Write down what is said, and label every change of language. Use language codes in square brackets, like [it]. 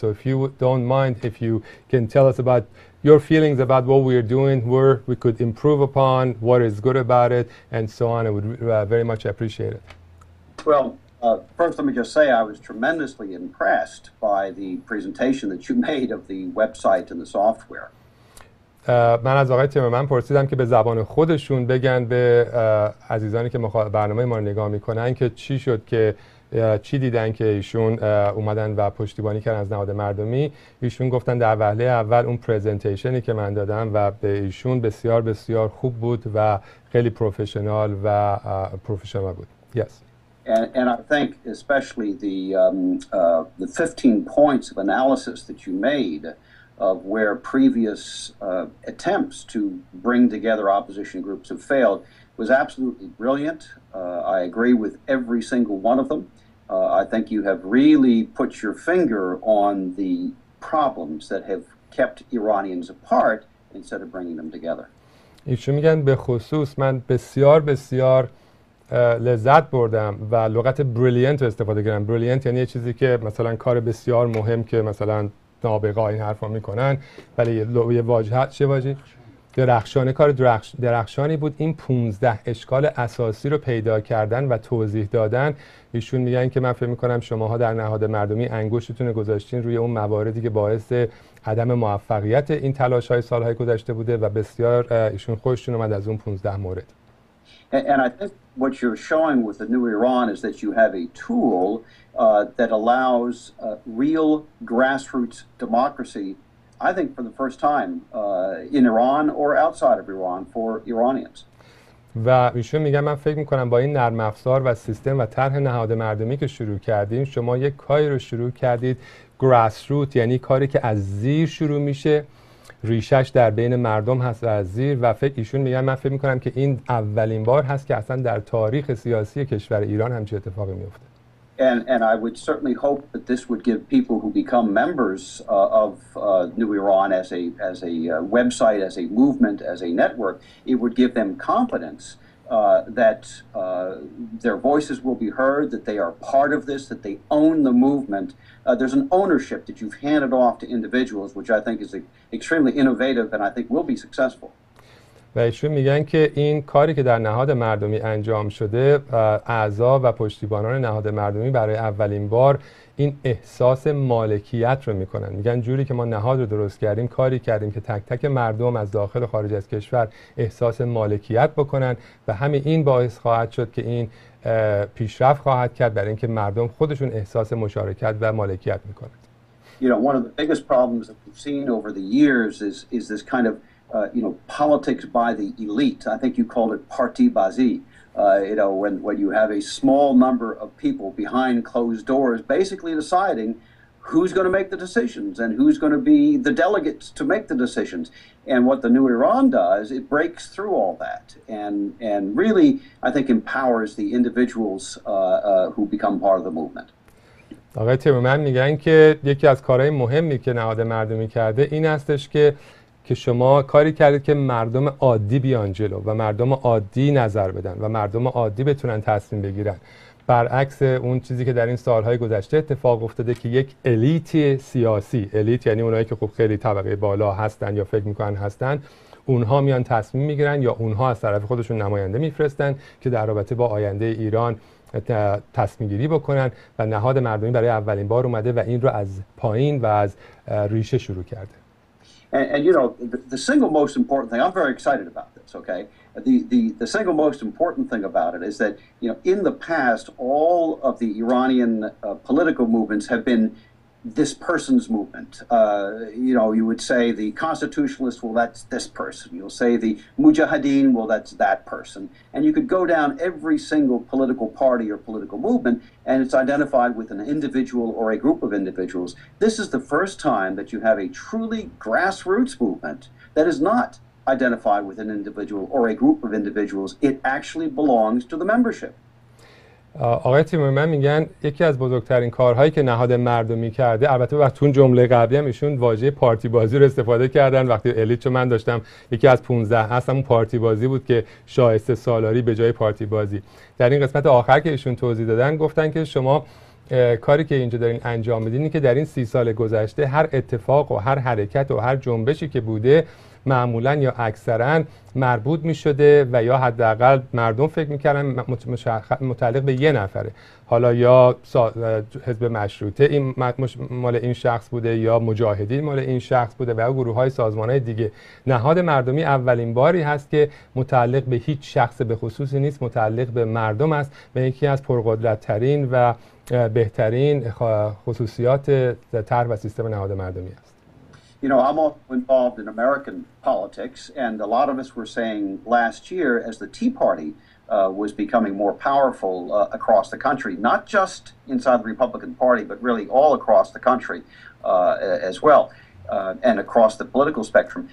[en] So if you don't mind, if you can tell us about your feelings about what we are doing, where we could improve upon, what is good about it, and so on, I would very much appreciate it. Well, first let me just say I was tremendously impressed by the presentation that you made of the website and the software. [fa] من از آقای تیمرمن پرسیدم که به زبان خودشون بگن به عزیزانی که برنامه ما رو نگاه میکنن که چی شد که چی دیدن که ایشون اومدن و پشتیبانی کردن از نهاد مردمی. ایشون گفتن در وهله اول اون پرزنتیشنی که من دادم و به ایشون بسیار بسیار خوب بود و خیلی پروفشنال بود. [en] Yes. And I think especially the 15 points of analysis that you made of where previous attempts to bring together opposition groups have failed was absolutely brilliant. I agree with every single one of them. I think you have really put your finger on the problems that have kept Iranians apart instead of bringing them together. [fa] ایشون میگن به خصوص من بسیار بسیار لذت بردم و لغت بریلینت استفاده کردم. بریلینت یعنی یه چیزی که مثلا کار بسیار مهم که مثلا نابغا این حرفا میکنن، ولی یه واژه چه واژه درخشانه، کار درخشانی بود این 15 اشکال اساسی رو پیدا کردن و توضیح دادن. ایشون میگن که من فکر میکنم شماها در نهاد مردمی انگشتتون گذاشتین روی اون مواردی که باعث عدم موفقیت این تلاش‌های سالهای گذشته بوده و بسیار ایشون خوششون اومد از اون 15 مورد. [en] And I think what you're showing with the new Iran is that you have a tool that allows real grassroots democracy, I think for the first time in Iran or outside of Iran for Iranians. [fa] و ایشون میگن من فکر میکنم با این نرم افزار و سیستم و طرح نهاد مردمی که شروع کردیم شما یک کاری رو شروع کردید grassroots، یعنی کاری که از زیر شروع میشه، ریشش در بین مردم هست و از زیر. و ایشون میگن من فکر میکنم که این اولین بار هست که اصلا در تاریخ سیاسی کشور ایران همچین اتفاقی میفته. [en] And I would certainly hope that this would give people who become members of New Iran as a website, as a movement, as a network, it would give them confidence that their voices will be heard, that they are part of this, that they own the movement. There's an ownership that you've handed off to individuals, which I think is extremely innovative and I think will be successful. [fa] و ایشون میگن که این کاری که در نهاد مردمی انجام شده، اعضا و پشتیبانان نهاد مردمی برای اولین بار این احساس مالکیت رو میکنن. میگن جوری که ما نهاد رو درست کردیم، کاری کردیم که تک تک مردم از داخل و خارج از کشور احساس مالکیت بکنن و همین این باعث خواهد شد که این پیشرفت خواهد کرد برای اینکه مردم خودشون احساس مشارکت و مالکیت میکنن. [en] You know, one of the biggest problems that we've seen over the years is this kind of politics by the elite. I think you called it parti-bazi. When you have a small number of people behind closed doors basically deciding who's going to make the decisions and who's going to be the delegates to make the decisions. And what the new Iran does, it breaks through all that and really, I think, empowers the individuals who become part of the movement. [fa] آقای تیمرمن میگن که یکی از کارهای مهمی که نهاد مردمی کرده این هستش که شما کاری کردید که مردم عادی بیان جلو و مردم عادی نظر بدن و مردم عادی بتونن تصمیم بگیرن، برعکس اون چیزی که در این سالهای گذشته اتفاق افتاده که یک الیت سیاسی، الیت یعنی اونایی که خب خیلی طبقه بالا هستن یا فکر میکنن هستن، اونها میان تصمیم میگیرن یا اونها از طرف خودشون نماینده میفرستن که در رابطه با آینده ایران تصمیم گیری بکنن و نهاد مردمی برای اولین بار اومده و این رو از پایین و از ریشه شروع کرده. [en] And the single most important thing, I'm very excited about this, okay? The single most important thing about it is that, in the past, all of the Iranian political movements have been this person's movement. You know, you would say the constitutionalists, well, that's this person. You'll say the mujahideen, well, that's that person. And you could go down every single political party or political movement, and it's identified with an individual or a group of individuals. This is the first time that you have a truly grassroots movement that is not identified with an individual or a group of individuals. It actually belongs to the membership. [fa] آقای تیمرمن میگن یکی از بزرگترین کارهایی که نهاد مردمی کرده، البته وقتی اون جمله قبلی هم ایشون واژه پارتی بازی رو استفاده کردن. وقتی الیت چون من داشتم یکی از 15 اصلا اون پارتی بازی بود که شایسته سالاری به جای پارتی بازی. در این قسمت آخر که ایشون توضیح دادن گفتن که شما کاری که اینجا دارین انجام میدین اینه که در این 30 سال گذشته هر اتفاق و هر حرکت و هر جنبشی که بوده معمولا یا اکثرا مربوط می شده و یا حداقل مردم فکر میکردن متعلق به یه نفره. حالا یا حزب مشروطه این مال این شخص بوده یا مجاهدین مال این شخص بوده و یا گروه های سازمان های دیگه. نهاد مردمی اولین باری هست که متعلق به هیچ شخص به خصوصی نیست، متعلق به مردم است و یکی از پرقدرت ترین و بهترین خصوصیات طرح و سیستم نهاد مردمی است. [en] You know, I'm also involved in American politics, and a lot of us were saying last year as the Tea Party was becoming more powerful across the country, not just inside the Republican Party, but really all across the country as well, and across the political spectrum.